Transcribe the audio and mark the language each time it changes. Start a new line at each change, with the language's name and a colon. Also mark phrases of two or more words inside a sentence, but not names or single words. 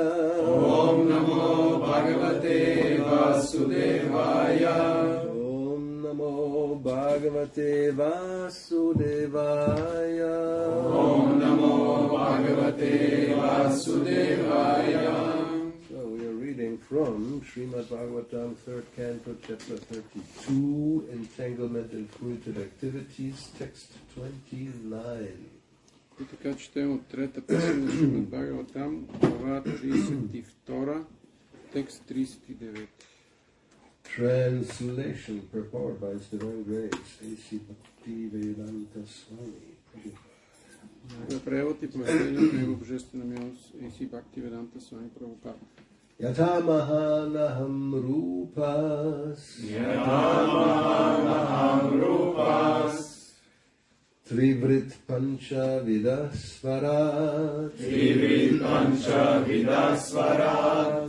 Sanskrit: Om Namo Bhagavate Vasudevaya. Om Namo Bhagavate Vasudevaya. Om Namo Bhagavate Vasudevaya.
English: From Srimad Bhagavatam, 3rd Canto, Chapter 32, Entanglement and Fruited Activities, Text 29.
Bulgarian: И така четем от трета песен на Шримад Бхагаватам, глава 32, текст 39.
English: Translation purport by His Divine Grace, A.C. Bhakti-yoga Swami.
Bulgarian: Превод и поведение на Его Божествена милост, A.C. Bhakti-yoga Swami Prabhupada.
Sanskrit: Yatha mahanaham rupas. Yatha mahanaham rupas. Trivrit pancha vidasvarat. Trivrit pancha vidasvarat.